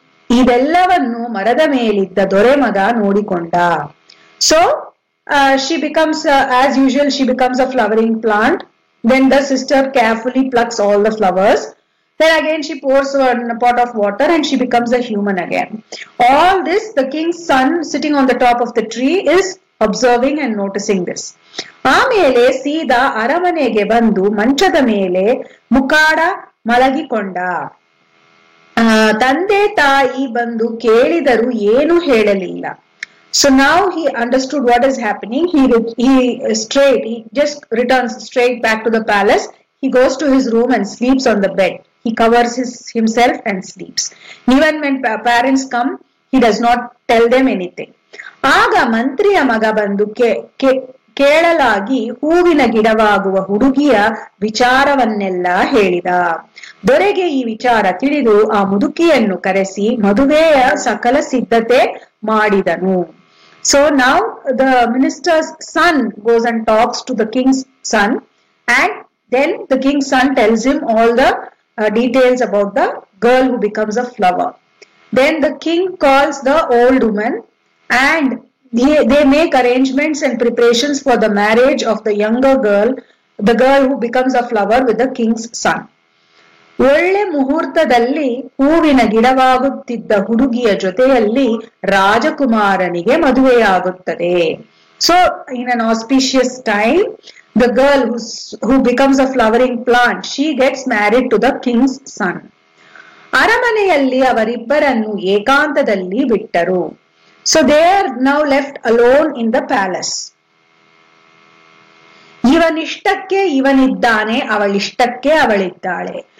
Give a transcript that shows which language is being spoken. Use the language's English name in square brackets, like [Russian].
[Kannada] ಇದೆಲ್ಲವನ್ನು ಮರದ ಮೇಲಿದ್ದ ದೊರೆ ಮಗ ನೋಡಿಕೊಂಡ. [English] So she becomes as usual, she becomes a flowering plant. Then the sister carefully plucks all the flowers. Then again she pours a pot of water and she becomes a human again. All this, the king's son sitting on the top of the tree is observing and noticing this. [Kannada] ಆಮೇಲೆ ಸೀದಾ ಅರಮನೆಗೆ ಬಂದು ಮಂಚದ ಮೇಲೆ ಮುಖಾಡ ಮಲಗಿಕೊಂಡ. ತಂದೆ ತಾಯಿ ಬಂದು ಕೇಳಿದರೂ ಏನು ಹೇಳಲಿಲ್ಲ. [English] So now he understood what is happening. He just returns straight back to the palace. He goes to his room and sleeps on the bed. He covers himself and sleeps. Even when parents come, he does not tell them anything. [Kannada] ಆಗ ಮಂತ್ರಿಯ ಮಗ ಬಂದು ಕೇಳಲಾಗಿ ಹೂವಿನ ಗಿಡವಾಗುವ ಹುಡುಗಿಯ ವಿಚಾರವನ್ನೆಲ್ಲ ಹೇಳಿದ. ದೊರೆಗೆ ಈ ವಿಚಾರ ತಿಳಿದು ಆ ಮುದುಕಿಯನ್ನು ಕರೆಸಿ ಮದುವೆಯ ಸಕಲ ಸಿದ್ಧತೆ ಮಾಡಿದನು. [English] So now the minister's son goes and talks to the king's son, and then the king's son tells him all the details about the girl who becomes a flower. Then the king calls the old woman and they make arrangements and preparations for the marriage of the younger girl, the girl who becomes a flower, with the king's son. [Kannada] ಒಳ್ಳೆ ಮುಹೂರ್ತದಲ್ಲಿ ಹೂವಿನ ಗಿಡವಾಗುತ್ತಿದ್ದ ಹುಡುಗಿಯ ಜೊತೆಯಲ್ಲಿ ರಾಜಕುಮಾರನಿಗೆ ಮದುವೆಯಾಗುತ್ತದೆ. [English] So in an auspicious time, the girl who becomes a flowering plant, she gets married to the king's son. [Kannada] ಅರಮನೆಯಲ್ಲಿ ಅವರಿಬ್ಬರನ್ನು ಏಕಾಂತದಲ್ಲಿ ಬಿಟ್ಟರು. [English] So they are now left alone in the palace. [Kannada] ಇವನಿಷ್ಟಕ್ಕೆ ಇವನಿದ್ದಾನೆ, ಅವಳಿಷ್ಟಕ್ಕೆ ಅವಳಿದ್ದಾಳೆ.